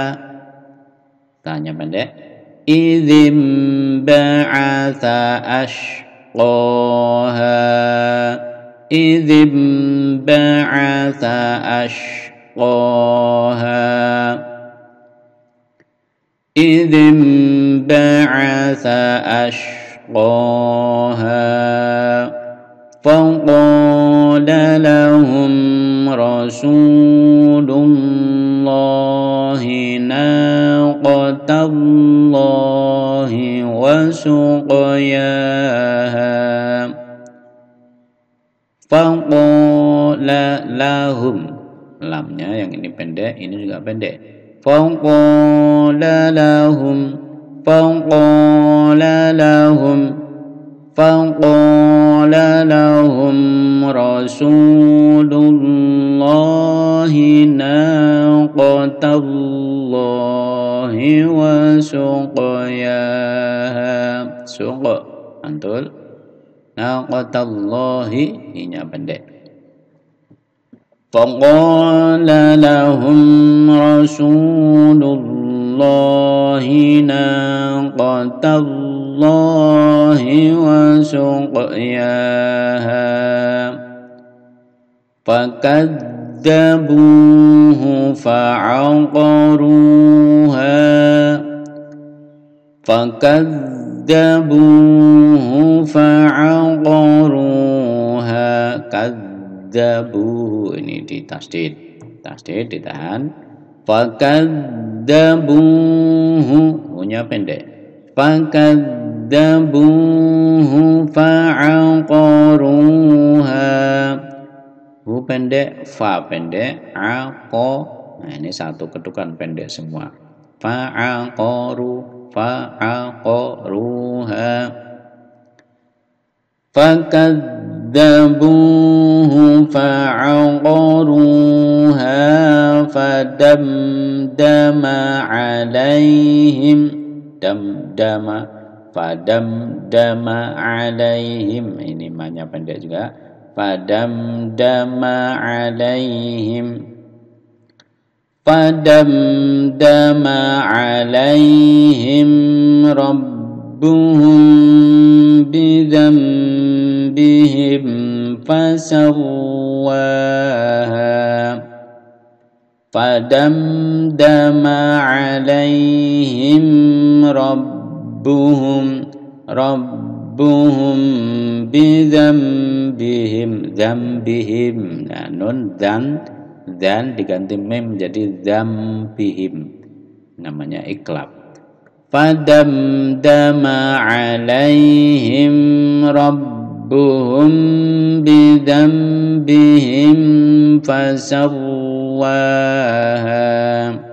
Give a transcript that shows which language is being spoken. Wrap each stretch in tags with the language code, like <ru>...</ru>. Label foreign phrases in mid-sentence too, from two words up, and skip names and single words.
<id>Tanya pendek.</id> <ar>إذِ انبعث أشقاها. إذِ انبعث أشقاها. إذِ انبعث أشقاها. فقال لهم رسول الله ناقة الله وسقياها. فقال لهم,</ar> <id>lamnya yang ini pendek, ini juga pendek.</id> <ar>فقال لهم. فقال لهم رسول الله ناقة الله وسقياها. Suq antul. Naqatallahi,</ar> <id>ini pendek.</id> <ar>فقال لهم رسول الله ناقة الله وسقياها. فكذبوه فعقروها. فكذبوه فعقروها. Kadzabuhu,</ar> <id>ini ditasdid. Tasdid ditahan. Fakadzabuhu, punya pendek.</id> <ar>فكذبوه فعقروها.</ar> <id>Hu pendek, fa pendek, aqo. Nah, ini satu ketukan pendek semua.</id> <ar>Fa'aqaruha. فكذبوه فعقروها. فدمدم عليهم. فدمدم عليهم,</ar> <id>ini manya pendek juga.</id> <ar>فدمدم عليهم. فدمدم عليهم ربهم بذنبهم فسواها. فدمدم عليهم ربهم بذنبهم.</ar> <id>Dzambihim, nah, nun dan diganti mem menjadi dzambihim, namanya iklab.</id> <ar>فدمدم عليهم ربهم بذنبهم فسواها.</ar>